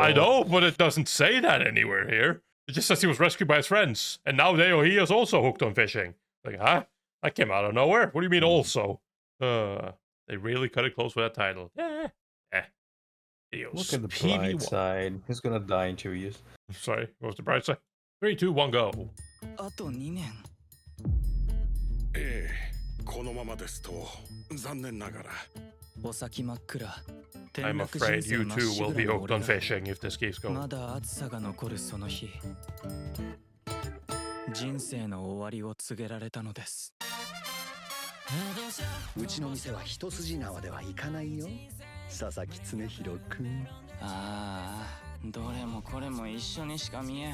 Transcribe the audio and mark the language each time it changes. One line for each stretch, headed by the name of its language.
English: I know, but it doesn't say that anywhere here. It just says he was rescued by his friends, and now he is also hooked on fishing. Like, huh? That came out of nowhere. What do you mean, also? They really cut it close with that title. Look at the bright side. He's gonna die in 2 years. Sorry, what was the bright side? 3, 2, 1, go.
Japanese: あと2年。ええ、このままですと残念ながら。お先真っ暗。
English: I'm afraid you too will be hooked on fishing if this keeps going.
Japanese: まだ暑さが残るその日、人生の終わりを告げられたのです。うちの店は一筋縄ではいかないよ、佐々木常弘くん。ああ、どれもこれも一緒にしか見えん。